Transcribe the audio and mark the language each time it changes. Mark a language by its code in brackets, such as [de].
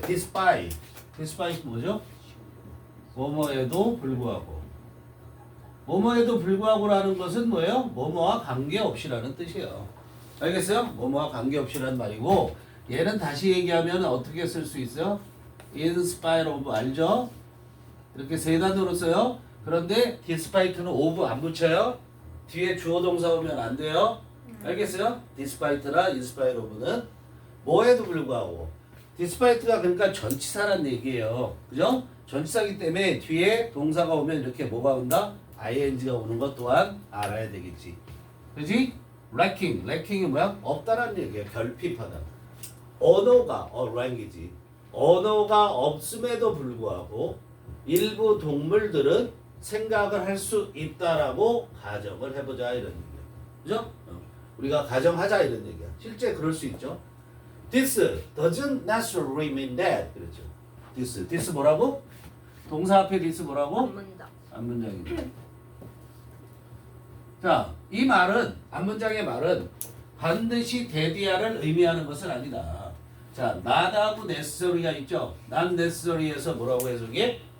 [ko] despite 뭐죠? 뭐뭐에도 불구하고. 뭐뭐에도 불구하고라는 것은 뭐예요? 뭐뭐와 관계없이라는 뜻이에요. 알겠어요? 뭐뭐와 관계없이라는 말이고 얘는 다시 얘기하면 어떻게 쓸 수 있어요? [en] in spite of [ko] 알죠? 이렇게 세 단어로 써요. 그런데 despite는 of 안 붙여요. 뒤에 주어 동사 오면 안 돼요. 알겠어요? despite나 in spite of는 뭐에도 불구하고 despite가 그러니까 전치사란 얘기예요. 그죠? 전치사기 때문에 뒤에 동사가 오면 이렇게 뭐가 온다? ing가 오는 것 또한 알아야 되겠지. 그지? lacking이 뭐야? 없다라는 얘기야. 결핍하다. 언어가 lack이지. 언어가 없음에도 불구하고 일부 동물들은 생각을 할 수 있다라고 가정을 해보자 이런 얘기야. 그죠? 우리가 가정하자 이런 얘기야. 실제 그럴 수 있죠. [en] This doesn't necessarily mean that. [ko] 그렇죠. This 뭐라고? 동사 앞에 this 뭐라고? 안문장. 앞문장이죠. 자, 이 말은 앞문장의 말은 반드시 대디아를 의미하는 것은 아니다. 자, not necessary가 있죠. not necessary에서 뭐라고 해석해?